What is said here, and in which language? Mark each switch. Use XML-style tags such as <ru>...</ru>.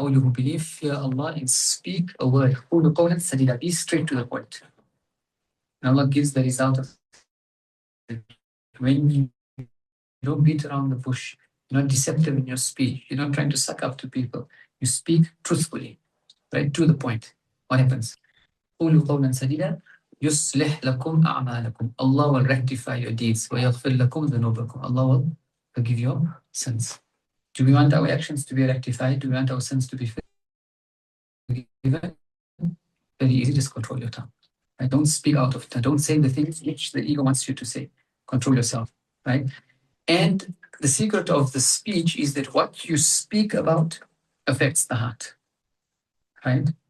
<en>All you who believe, fear Allah and speak a word.</en> <ar>Qulu qawlan sadida.</ar> <en>Be straight to the point. And Allah gives the result of it. When you don't beat around the bush, you're not deceptive in your speech, you're not trying to suck up to people. You speak truthfully, right, to the point. What happens?</en> <ar>قولوا قولا سديدا يصلح لكم أعمالكم.</ar> <en>Allah will rectify your deeds.</en> <ar>ويغفر لكم ذنوبكم.</ar> <en>Allah will forgive your sins. Do we want our actions to be rectified? Do we want our sins to be forgiven? Very easy, just control your tongue. Right? Don't speak out of turn. Don't say the things which the ego wants you to say. Control yourself, right? And the secret of the speech is that what you speak about affects the heart, right?</en>